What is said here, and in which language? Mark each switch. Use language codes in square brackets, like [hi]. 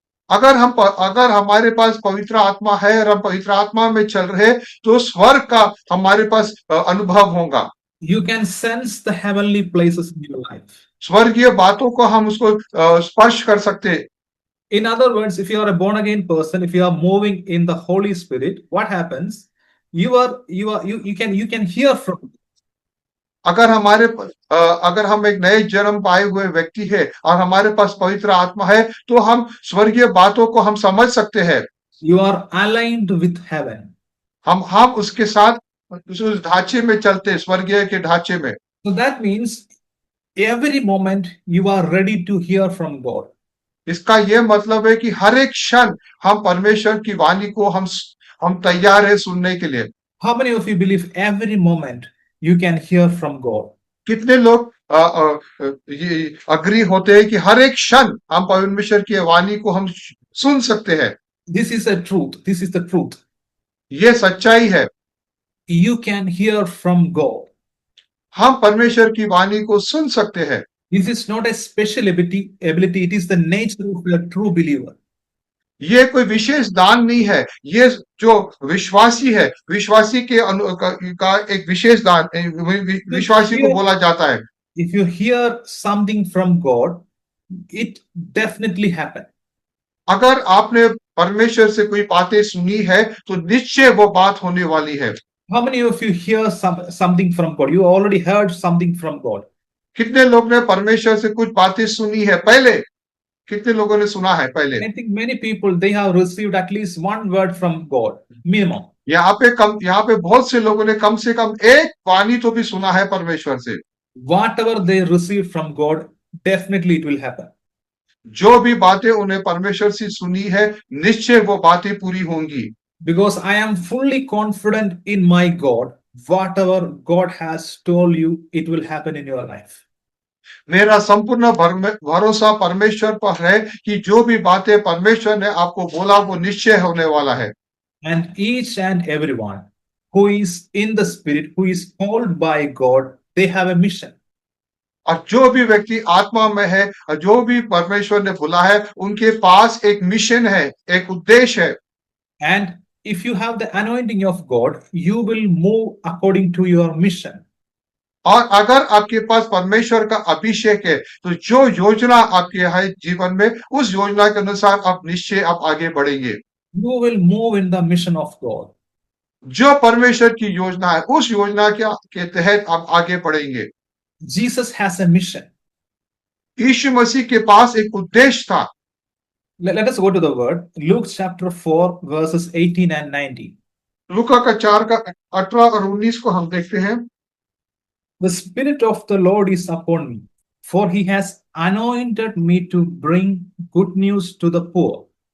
[hi] अगर हमारे पास पवित्र आत्मा है और हम पवित्र आत्मा में चल रहे तो स्वर्ग का हमारे पास अनुभव होगा। [en] You can sense the heavenly places in your life. [hi] स्वर्गीय बातों को हम उसको स्पर्श कर सकते। [en] In other words, if you are a born again person, if you are moving in the Holy Spirit, what happens? You can hear from. [hi] अगर हम एक नए जन्म पाए हुए व्यक्ति है और हमारे पास पवित्र आत्मा है तो हम स्वर्गीय बातों को हम समझ सकते हैं। [en] You are aligned with heaven. [hi] हम उसके साथ उस ढांचे में चलते, स्वर्गीय के ढांचे में। [en] So that means every moment you are ready to hear from God. [hi] इसका यह मतलब है कि हर एक क्षण हम परमेश्वर की वाणी को हम तैयार है सुनने के लिए। [en] How many of you believe every moment you can hear from God? [hi] कितने लोग ये अग्री होते हैं कि हर एक क्षण हम परमेश्वर की वाणी को हम सुन सकते हैं? [en] This is a truth. This is the truth. [hi] ये सच्चाई है। [en] You can hear from God. [hi] हम परमेश्वर की वाणी को सुन सकते हैं। [en] This is not a special ability, it is the nature of a true believer. [hi] ये कोई विशेष दान नहीं है, ये जो विश्वासी है, विश्वासी के का एक विशेष दान विश्वासी को बोला जाता है। [en] If you hear something from God, it definitely happened. [hi] अगर आपने परमेश्वर से कोई बातें सुनी है तो निश्चय वो बात होने वाली है। [en] How many of you hear something from God? You already heard something from God. [hi] कितने लोग ने परमेश्वर से कुछ बातें सुनी है पहले? कितने लोगों ने सुना है पहले? [en] I think many people, they have received at least one word from God, minimum. [hi] यहाँ पे बहुत से लोगों ने कम से कम एक वाणी तो भी सुना है परमेश्वर से। [en] Whatever they receive from God, definitely it will happen. [hi] जो भी बातें उन्हें परमेश्वर से सुनी है, निश्चय वो बातें पूरी होंगी। [en] Because I am fully confident in my God, whatever God has told you, it will happen in your life. [hi] मेरा संपूर्ण भरोसा परमेश्वर पर है कि जो भी बातें परमेश्वर ने आपको बोला वो निश्चय होने वाला है। [en] And each and everyone who is in the spirit, who is called by God, they have a mission. [hi] और जो भी व्यक्ति आत्मा में है और जो भी परमेश्वर ने बुला है, उनके पास एक मिशन है, एक उद्देश्य है। [en] And if you have the anointing of God, you will move according to your mission. [hi] और अगर आपके पास परमेश्वर का अभिषेक है, तो जो योजना आपके है जीवन में, उस योजना के अनुसार आप निश्चय आप आगे बढ़ेंगे। [en] You will move in the mission of God. [hi] जो परमेश्वर की योजना है, उस योजना के तहत आप आगे बढ़ेंगे। [en] Jesus has a mission. [hi] यीशु मसीह के पास एक उद्देश्य था। [en] Let us go to the word. Luke chapter 4 verses 18 and 19. [hi] लूका का 4 का 18 और 19 को हम देखते हैं। [en] The Spirit of the Lord is upon me, for he has anointed me to bring good news to the poor.